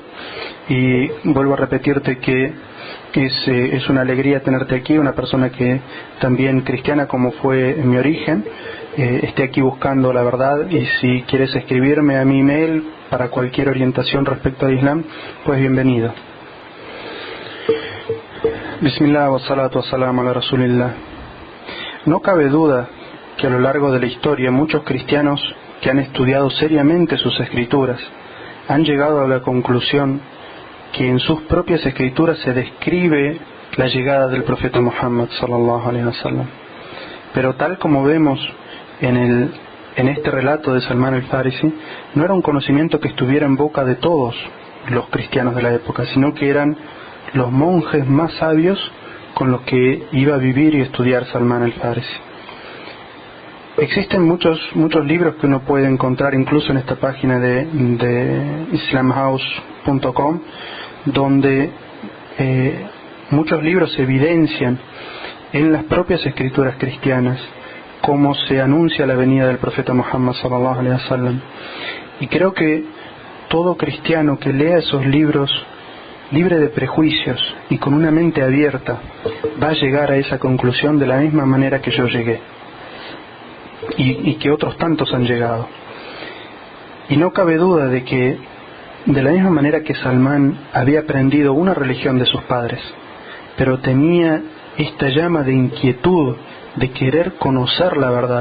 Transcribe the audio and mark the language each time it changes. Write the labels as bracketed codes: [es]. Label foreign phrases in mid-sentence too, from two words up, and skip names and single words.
[es] Y vuelvo a repetirte que es una alegría tenerte aquí, una persona que también cristiana como fue en mi origen, esté aquí buscando la verdad. Y si quieres escribirme a mi email para cualquier orientación respecto al Islam, pues bienvenido. [ar] بسم الله والصلاة والسلام على رسول الله. [es] No cabe duda que a lo largo de la historia muchos cristianos que han estudiado seriamente sus escrituras han llegado a la conclusión que en sus propias escrituras se describe la llegada del profeta Muhammad [ar] صلى الله عليه وسلم. [es] Pero tal como vemos en este relato de Salman al-Farisi, no era un conocimiento que estuviera en boca de todos los cristianos de la época, sino que eran los monjes más sabios con los que iba a vivir y estudiar Salman al-Farisi. Existen muchos libros que uno puede encontrar incluso en esta página de islamhouse.com, donde muchos libros evidencian en las propias escrituras cristianas cómo se anuncia la venida del profeta Muhammad [ar] صلى الله عليه وسلم. [es] Y creo que todo cristiano que lea esos libros libre de prejuicios y con una mente abierta va a llegar a esa conclusión de la misma manera que yo llegué y que otros tantos han llegado. Y no cabe duda de que de la misma manera que Salmán había aprendido una religión de sus padres, pero tenía esta llama de inquietud de querer conocer la verdad.